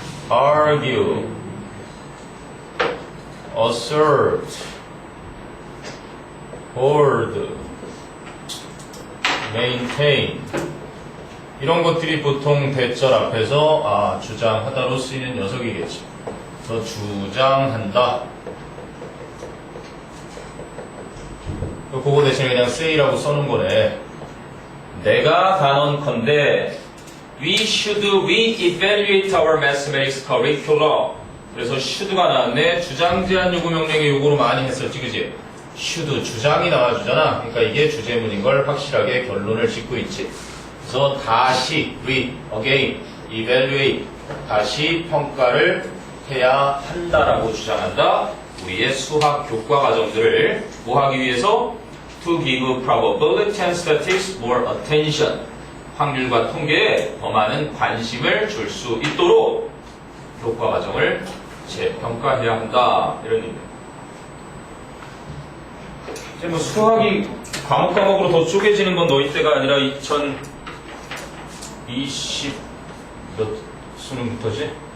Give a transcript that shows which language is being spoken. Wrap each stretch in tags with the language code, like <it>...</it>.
<en>argue, assert, hold, maintain.</en> <ko>이런 것들이 보통 대절 앞에서 주장하다로 쓰이는 녀석이겠지. 그래서 주장한다. 그거 대신에 그냥 say라고 써놓은 거네. 내가 단언컨대</ko> <en>we evaluate our mathematics curriculum.</en> <ko>그래서 should가 나왔네. 주장 제한 요구 명령의 요구로 많이 했었지, 그지? should 주장이 나와주잖아. 그러니까 이게 주제문인 걸 확실하게 결론을 짓고 있지. 그래서 다시</ko> <en>again,</en> <ko>evaluate, 다시 평가를 해야 한다라고 주장한다. 우리의 수학 교과 과정들을 뭐 하기 위해서?</ko> <en>To give probability and statistics more attention.</en> <ko>확률과 통계에 더 많은 관심을 줄 수 있도록 교과 과정을 재평가해야 한다. 이런 의미. 이제 뭐 수학이 과목으로 더 쪼개지는 건 너희 때가 아니라 2020 몇 수능부터지?</ko>